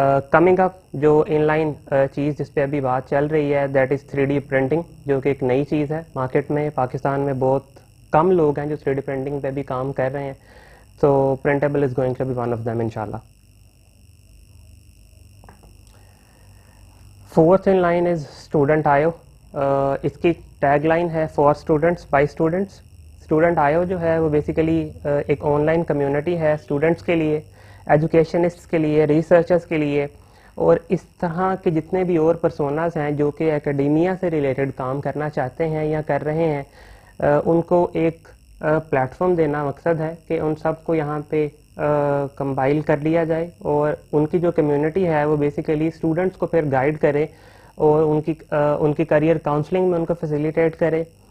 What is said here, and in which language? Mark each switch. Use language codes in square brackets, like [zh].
[ur] Coming up جو in line چیز جس پہ ابھی بات چل رہی ہے [en] that is [ur] 3D پرنٹنگ, جو کہ ایک نئی چیز ہے مارکیٹ میں. پاکستان میں بہت کم لوگ ہیں جو 3D پرنٹنگ پہ بھی کام کر رہے ہیں, [en] so printable is going to be one of them inshallah. Fourth in line is Student.io. [ur] اس کی ٹیگ لائن ہے [en] for students by students. [ur] Student.io جو ہے وہ بیسیکلی ایک آن لائن کمیونٹی ہے اسٹوڈنٹس کے لیے, ایجوکیشنسٹ کے لیے, ریسرچرس کے لیے, اور اس طرح کے جتنے بھی اور پرسوناز ہیں جو کہ اکیڈیمیا سے ریلیٹڈ کام کرنا چاہتے ہیں یا کر رہے ہیں, ان کو ایک پلیٹ فارم دینا مقصد ہے کہ ان سب کو یہاں پہ کمپائل کر لیا جائے, اور ان کی جو کمیونٹی ہے وہ بیسیکلی اسٹوڈنٹس کو پھر گائیڈ کرے اور ان کی کریئر کاؤنسلنگ میں ان کو فیسیلیٹیٹ کرے.